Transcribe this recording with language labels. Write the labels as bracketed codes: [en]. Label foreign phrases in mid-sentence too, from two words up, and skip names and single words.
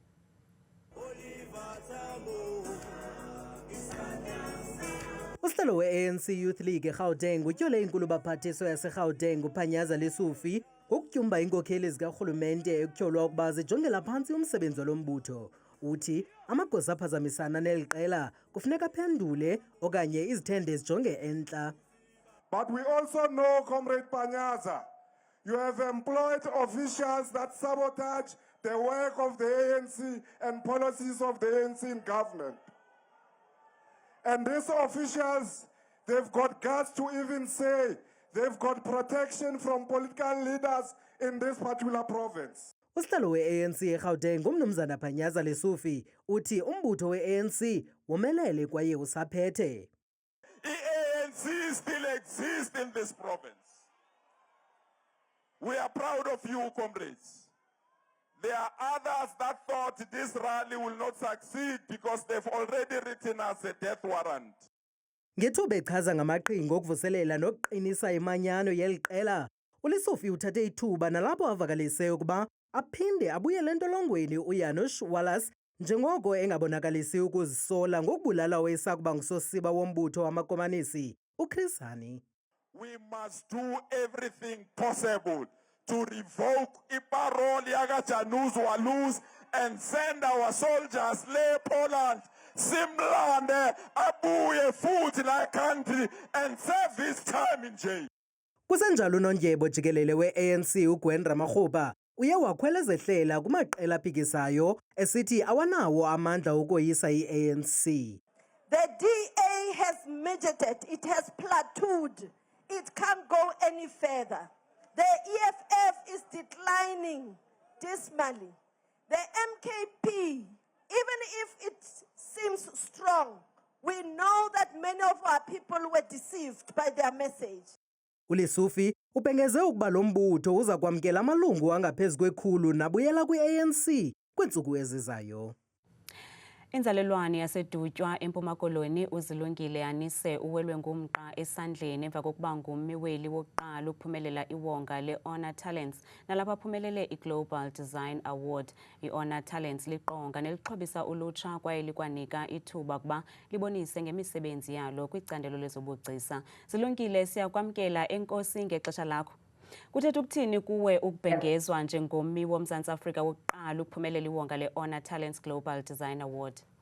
[xh] Usihlalo we-ANC Youth League eGauteng utyhole inkulu baphathiswa yaseGauteng uPhanyasa Lesufi ngokutyumba iinkokheli zikarhulumente ekutyholwa ukuba zijongela phantsi umsebenzi walo mbutho. Uthi amagosa aphazamisana neli qela kufuneka aphendule okanye izithende zijonge entla. [en] But we also know, Comrade Phanyasa, you have employed officials that sabotage the work of the ANC and policies of the ANC in government. And these officials, they've got guts to even say they've got protection from political leaders in this particular province. [xh] Usihlalo we-ANC eGauteng ngumnumzana Phanyasa Lesufi uthi umbutho we-ANC womelele kwaye usaphethe. [en] The ANC still exists in this province. We are proud of you, comrades. There are others that thought this rally will not succeed because they've already written us a death warrant. [xh] Ngethuba echaza ngamaqhinga okuvuselela nokuqinisa imanyano yeli qela, uLesufi uthathe ithuba nalapho avakalise ukuba aphinde abuyele entolongweni uJanus Walus njengoko engabonakalisi ukuzisola ngokubulala owayesakuba ngusosiba wombutho wamakomanisi uChris Hani. [en] We must do everything possible to revoke [zu] iparole yakaJanus Walus [en] and send our soldiers [zu] le Poland simlande abuye futhi la [en] country and serve his time in jail. [xh] Kusenjalo unondyebo jikelele we-ANC uGwen Ramokgopa uye wakhwelezehlela kumaqela aphikisayo esithi awanawo amandla okoyisa i-ANC. [en] The DA has midgeted, it has plateaued, it can't go any further. The EFF is declining dismally. The MKP, even if it seems strong, we know that many of our people were deceived by their message. [xh] uLesufi ubhengeze ukuba lo mbutho uza kwamkela amalungu angaphezu kwe100 nabuyela kwi-ANC kwiintsuku ezizayo. Inzalelwane yaseDutywa eMpuma Koloni uZilungile Anise uwelwe ngumqa esandleni emva kokuba ngummi wokuqala ukuphumelela iwonga le-Honor Talents nalapho aphumelele i-Global Design Award. I-Honor Talents liqonga nelixhobisa ulutsha kwaye likwanika ithuba kuba libonise ngemisebenzi yalo kwicandelo lezobugcisa. Zilungile, siyakwamkela, enkosi ngexesha lakho. Kuthetha ukuthini kuwe ukubhengezwa njengommi woMzantsi Afrika wokuqala ukuphumelela iwonga le-Honor Talents Global Design Award?